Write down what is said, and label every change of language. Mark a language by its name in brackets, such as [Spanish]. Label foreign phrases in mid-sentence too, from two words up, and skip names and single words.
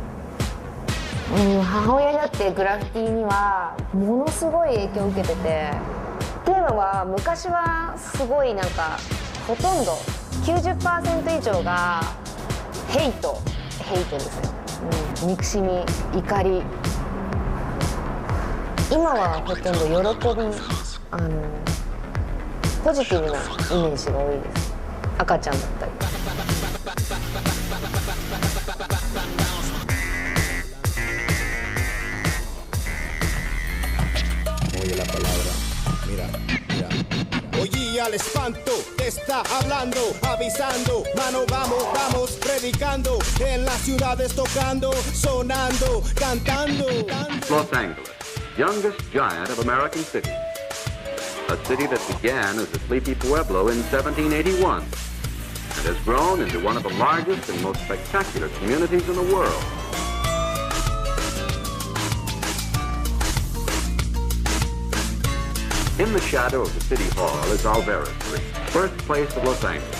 [Japanese] 母親にだってグラフィティにはものすごい影響を受けてて、っていうのは昔はすごいなんかほとんど 90% 以上がヘイトですよ、憎しみ、怒り。今はほとんど喜び、ポジティブなイメージが多いです。赤ちゃんだったり。 [Spanish] Oye la palabra, mira, mira. Oye al espanto, te está hablando, avisando, mano vamos, vamos, predicando, en las ciudades tocando, sonando, cantando. [English] Los Angeles, youngest giant of American cities. A city that began as a sleepy pueblo in 1781 and has grown into one of the largest and most spectacular communities in the world. In the shadow of the city hall is Alvera Street, birthplace of Los Angeles.